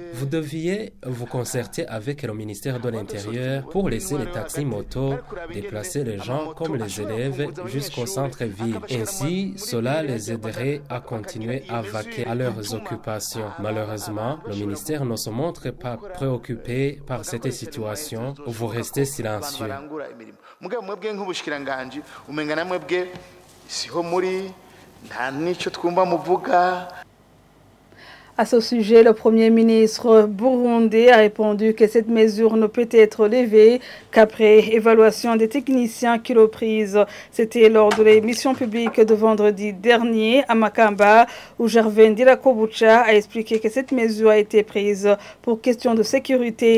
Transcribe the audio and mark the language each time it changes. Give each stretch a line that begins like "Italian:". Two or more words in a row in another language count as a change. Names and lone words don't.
French: Vous deviez vous concerter avec le ministère de l'Intérieur pour laisser les taxis motos déplacer les gens comme les élèves jusqu'au centre-ville. Ainsi, cela les aiderait à continuer à vaquer à leurs occupations. Malheureusement, le ministère ne se montre pas préoccupé par cette situation. Vous restez silencieux.
Rundi: Mugabo mwebwe nk'ubushikiranganje umenga na mwebwe siho muri nta nico twumva muvuga.
French: À ce sujet, le Premier ministre burundais a répondu que cette mesure ne peut être levée qu'après évaluation des techniciens qui l'ont prise. C'était lors de l'émission publique de vendredi dernier à Makamba, où Gervais Ndilakobucha a expliqué que cette mesure a été prise pour question de sécurité.